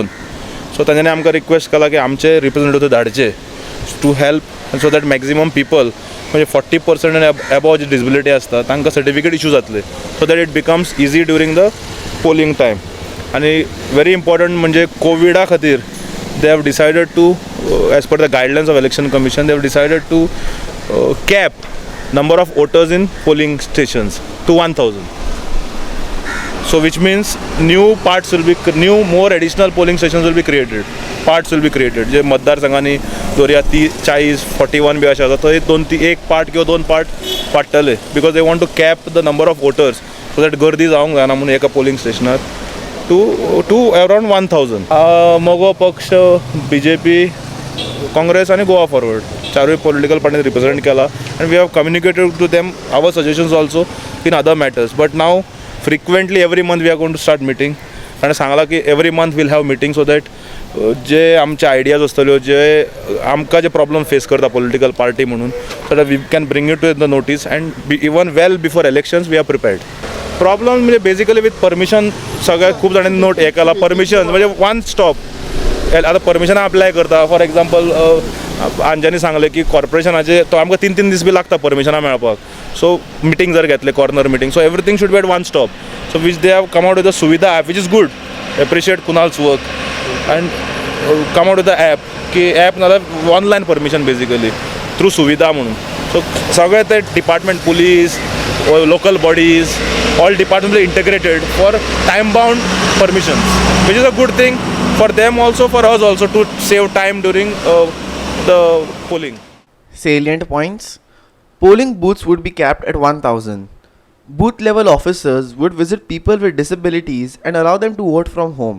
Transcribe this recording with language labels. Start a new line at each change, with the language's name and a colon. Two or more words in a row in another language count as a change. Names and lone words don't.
Konkani: सो तांच्यांनी आमकां रिक्वेस्ट केला की आमचे रिप्रेझेंटेटिव्ह धाडचे
English: to help so that maximum people
Konkani: म्हणजे 40% आनी एबाव जी डिसेबिलिटी आसता तांकां
English: certificate issue
Konkani: जातले,
English: so that it becomes easy during the polling time. आनी very important
Konkani: म्हणजे कोविडा खातीर
English: they have decided to as per the guidelines of election commission they have decided to cap number of voters in polling stations to 1,000. So which means more additional polling stations will be created, parts will be created.
Konkani: जे मतदार संघांनी दोरया 30, 40, 41 बी अशें आसा थंय एक पार्ट किंवा 2 पार्ट पाडटले,
English: because they want to cap the number of voters so that
Konkani: गर्दी जावंक जायना म्हणून एका पोलिंग स्टेशनार
English: to around
Konkani: 1,000. मोगो पक्ष
English: BJP, काँग्रेस आणि गोवा फॉरवर्ड चारूय political parties represent केला and we have communicated to them our suggestions also in other matters. But now frequently every month we are going to start meeting
Konkani: आणि सांगला की
English: every month we'll have meeting so that
Konkani: जे आमचे आयडियाज असतल्यो जे आमकां जे
English: problem face करता political party म्हणून so that we can bring it to the notice and even well before elections we are prepared.
Konkani: प्रॉब्लम म्हणजे
English: basically with permission
Konkani: सगळ्या खूप जाणांनी नोट हे केला. परमिशन म्हणजे
English: one stop
Konkani: आता परमिशनां अप्लाय करता.
English: for example
Konkani: अंजानी सांगलें की कॉर्पोरेशनाचे तो आमकां 3 दीस बी लागता परमिशनां मेळपाक.
English: so meeting
Konkani: जर घेतले
English: corner meeting so everything should be at one stop. so which they have come out with the Suvidha app which is good. appreciate Kunal's work and come out with the app की ॲप नाजाल्यार online permission basically through Suvidha म्हणून. सो
Konkani: सगळे ते
English: डिपार्टमेंट पुलीस local bodies all departments are integrated for time bound permissions, which is a good thing for them also, for us also, to save time during the polling. Salient points: polling booths would be capped at 1,000. Booth level officers would visit people with disabilities and allow them to vote from home.